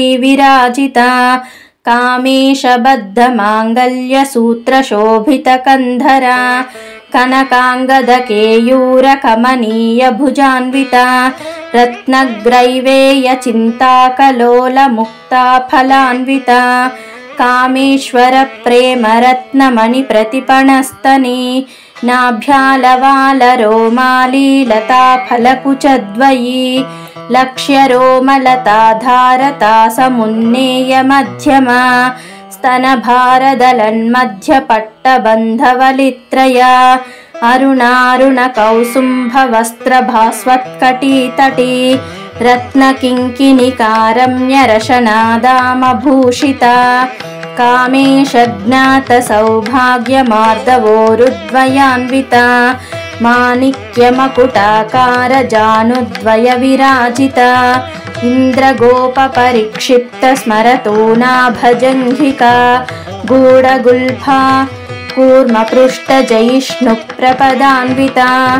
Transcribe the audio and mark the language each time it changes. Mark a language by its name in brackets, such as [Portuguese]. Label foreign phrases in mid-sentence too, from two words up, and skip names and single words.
[Sanskrit] విరాజితా కామేశబద్ధ మాంగల్య సూత్ర శోభిత కంధరా కనకాంగదకేయూర కమనీయ భుజాన్వితా రత్నగ్రైవేయ చింతాకలోల ముక్తా ఫలాన్వితా కామేశ్వర ప్రేమ రత్నమణి ప్రతిపణస్తనే నాభ్యాలవాల రోమాలి లతా ఫలకుచద్వయీ लक्ष्यरोमलता धारता समुन्नेय मध्यमा स्तनभारदलन्मध्यपट्टबन्धवलित्रया अरुणारुणकौसुम्भवस्त्रभास्वत्कटीतटी रत्नकिङ्किणिकारम्यरशनादामभूषिता कामेशज्ञातसौभाग्यमार्दवोरुद्वयान्विता माणिक्यमकुटाकारजानुद्वयविराजिता इन्द्रगोपपरिक्षिप्तस्मरतोनाभजङ्घिका गूढगुल्फा कूर्मपृष्ठजयिष्णुप्रपदान्विता